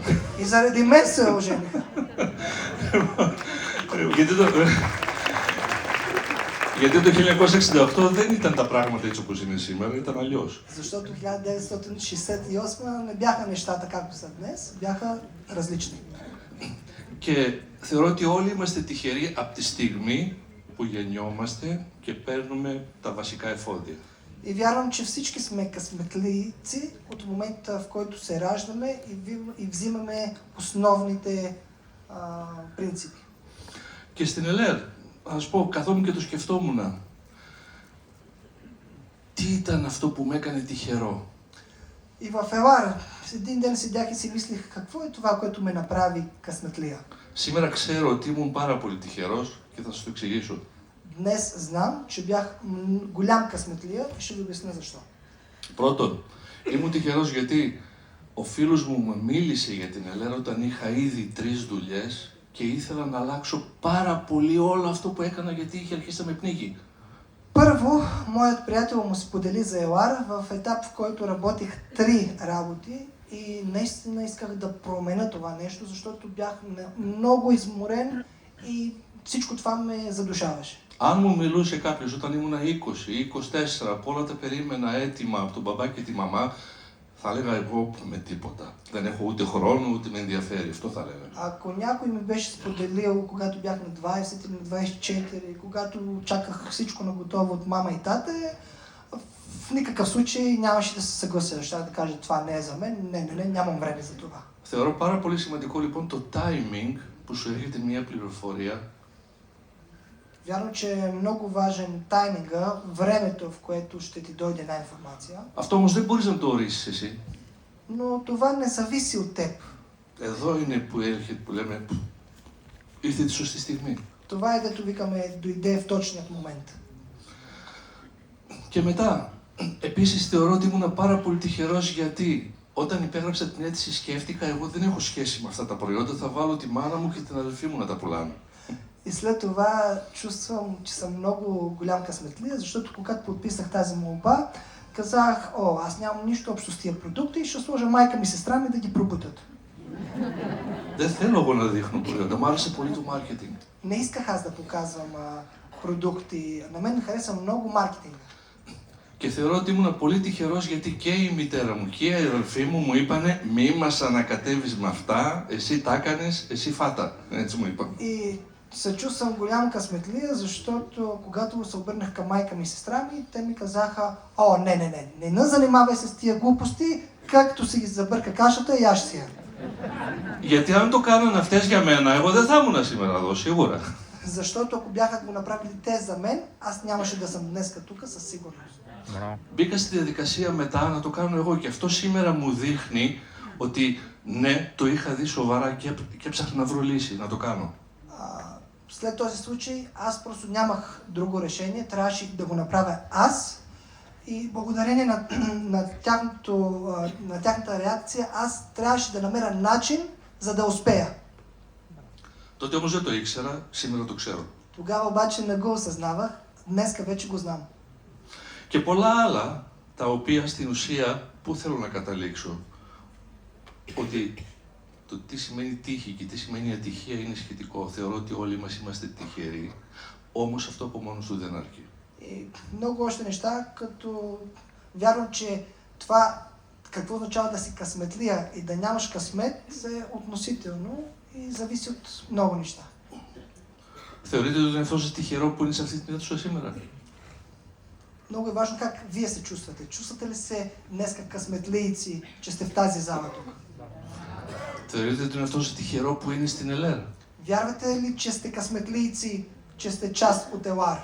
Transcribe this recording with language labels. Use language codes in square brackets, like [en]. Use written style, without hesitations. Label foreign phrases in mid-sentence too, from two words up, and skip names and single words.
[bg] И заради мен се ожениха. [el] Γιατί το 1968 δεν ήταν τα πράγματα έτσι όπως είναι σήμερα, ήταν αλλιώς. [bg] Защото 1968 не бяха нещата както са днес, бяха различни. [el] Και θεωρώ ότι όλοι είμαστε τυχεροί από τη στιγμή που γεννιόμαστε και παίρνουμε τα βασικά εφόδια. [bg] И вярвам, че всички сме късметлийци от момента, в който се раждаме и взимаме основните принципи. [el] Και στην ΕΛΕΡ, να σας πω, καθόμουν και το σκεφτόμουν. Τι ήταν αυτό που με έκανε τυχερό? [bg] И в ЕЛАР един ден седях и си мислих какво е това, което ме направи късметлия. [el] Σήμερα ξέρω ότι ήμουν πάρα πολύ τυχερός και θα σας το εξηγήσω. [bg] Днес знам, че бях голям късметлия и ще ви обясня защо. [el] Πρώτον, ήμουν τυχερός γιατί ο φίλος μου μίλησε για την ΕΛΕΡ όταν είχα ήδη 3 δουλειές και ήθελα να αλλάξω πάρα πολύ όλο αυτό που έκανα γιατί είχε αρχίσει να με πνίγει. [bg] Първо, моят приятел му сподели за ЕЛАР в етап, в който работих 3 работи и наистина исках да променя това нещо, защото бях много изморен и всичко това ме задушаваше. [el] Αν μου μιλούσε κάποιος όταν ήμουν 20 ή 24, από όλα τα περίμενα έτοιμα από τον μπαμπά και τη μαμά, θα έλεγα εγώ με τίποτα. Δεν έχω ούτε χρόνο, ούτε με ενδιαφέρει. Αυτό θα έλεγα. [bg] Ако някой ми беше споделил, когато бях на 20 или на 24, когато чаках всичко на готово от мама и тата, в никакъв случай нямаше да се съглася. Ще да кажа, това не е за мен, не, нямам време за това. [el] Θεωρώ πάρα πολύ σημαντικό λοιπόν το timing που σου έρχεται μια πληροφορία. [bg] Вярно, че е много важен тайминга, времето, в което ще ти дойде една информация. [el] Αυτό όμως δεν μπορείς να το ορίσεις εσύ. [bg] Но това не зависи от теб. [el] Εδώ είναι που έρχεται, που λέμε, ήρθε τη σωστή στιγμή. [bg] Това е дето викаме, дойде в точният момент. [el] Και μετά, επίσης θεωρώ ότι ήμουν πάρα πολύ τυχερός γιατί όταν υπέγραψα την αίτηση σκέφτηκα, εγώ δεν έχω σχέση με αυτά τα προϊόντα, θα βάλω τη μάνα μου και την αδελφή μου να τα πουλάνε. [bg] И след това чувствам, че съм много голям късметлия, защото когато подписах тази молба, казах, аз нямам нищо общо с тия продукти и ще сложа майка ми и сестра ми да ги пробутат. [el] Δεν θέλω εγώ να δείχνω προϊόντα, μου άρεσε πολύ το marketing. [bg] Не исках аз да показвам продукти, на мен ми хареса много маркетинга. [el] Και θεωρώ ότι ήμουν πολύ τυχερός γιατί και η μητέρα μου και η αδελφή μου μου είπανε μη μας ανακατεύεις με αυτά, εσύ τα έκανες, εσύ φάτα. Έτσι μου είπαν. [bg] И се чувствам голям късметлия, защото когато се обърнах към майка ми и сестра ми, те ми казаха, не занимавай се с тия глупости, както си забърка кашата и аз ще си я. [el] Γιατί αν το κάνανε αυτές για μένα, εγώ δεν θα ήμουν σήμερα εδώ, σίγουρα. [bg] Защото ако бяха го направили те за мен, аз нямаше да съм днеска тук със сигурност. [el] Μπήκα στη διαδικασία μετά να το κάνω εγώ και αυτό σήμερα μου δείχνει ότι ναι, το είχα δει σοβαρά και έψαχνα να βρω λύση, να το κάνω. [bg] След този случай аз просто нямах друго решение, трябваше да го направя аз и благодарение на тяхната реакция аз трябваше да намеря начин за да успея. [el] Τότε όμως δεν το ήξερα, σήμερα το ξέρω. [bg] Тогава обаче не го осъзнавах, днеска вече го знам. [el] Και πολλά άλλα, τα οποία στην ουσία, πού θέλω να καταλήξω, ότι το τι σημαίνει τύχη και τι σημαίνει ατυχία είναι σχετικό. Θεωρώ ότι όλοι μας είμαστε τυχεροί, όμως αυτό από μόνο του δεν αρκεί. [bg] Много още неща, като вярвам, че това какво означава да си късметлия и да нямаш късмет е относително и зависи от много неща. [el] Θεωρείτε τον εαυτό σας τυχερό που είναι σε αυτή την αίθουσα σήμερα? [bg] Много е важно как вие се чувствате. Чувствате ли се днеска късметлийци, че сте в тази зала тук? [el] Θεωρείτε τον εαυτό σας τυχερό που είναι στην ΕΛΕΡ? [bg] Вярвате ли, че сте късметлийци, че сте част от ЕЛАР?